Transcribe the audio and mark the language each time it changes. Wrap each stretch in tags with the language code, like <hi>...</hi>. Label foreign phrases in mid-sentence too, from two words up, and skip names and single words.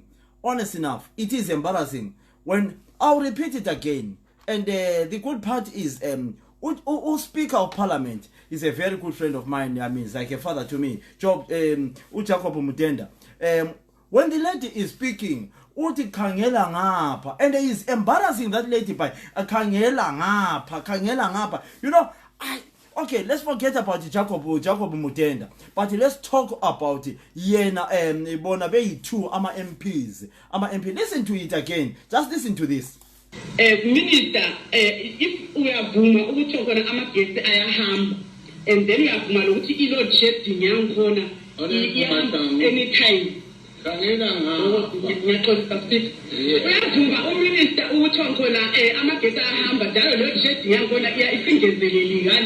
<en>Honest enough, it is embarrassing. When I'll repeat it again. And the good part is, Speaker of Parliament is a very good friend of mine. I mean, it's like a father to me. Jacob Mutenda. When the lady is speaking,</en> <nd>uthi khangela ngapha,</nd> <en>and it is embarrassing that lady by</en> <nd>khangela ngapha.</nd> <en>You know, okay, let's forget about Jacob Mutenda, but let's talk about</en> <nd>yena bona beyi-2 ama</nd> <en>MPs. Listen to it again. Just listen to this.</en> <nd>Minister,</nd> <en>if we are</en> <nd>buma ukuthi khona amagesi ayahamba,</nd> <en>and then</en> <nd>uyavuma lokuthi i-</nd> <en>load shedding</en> <nd>yankhona anytime. Uyavuma uminister ukuthi khona amagesi ayahamba njalo</nd> <en>load shedding</en> <nd>yankhona isingezeleli kanti.</nd>